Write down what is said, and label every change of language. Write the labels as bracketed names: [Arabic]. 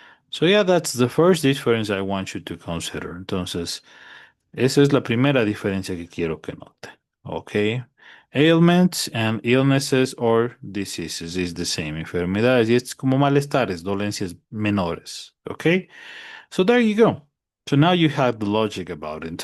[English] So yeah, that's the first difference I want you to consider. [Spanish] Entonces, esa es la primera diferencia que quiero que note. [English] Okay. Ailments and illnesses or diseases is the same. [Spanish] Enfermedades y es como malestares, dolencias menores. [English] Okay. So there you go. So now you have the logic about it.